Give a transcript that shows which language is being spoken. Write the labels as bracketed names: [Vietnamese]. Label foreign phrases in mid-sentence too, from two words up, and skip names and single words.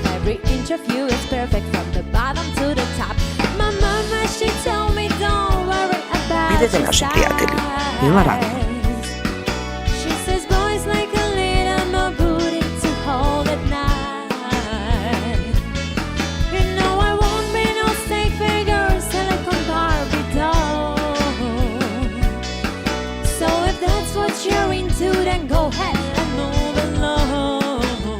[English] Every inch of you is perfect from the bottom to the top. My mama, she told me don't worry about [Macedonian] Бидете [English] your [Macedonian] наши пријатели. [English] size. [Macedonian] Мила радио. [English] She says boys like a little more booty to hold at night. You know I won't be no stick figure, silicone Barbie doll. So if that's what you're into, then go ahead and move along.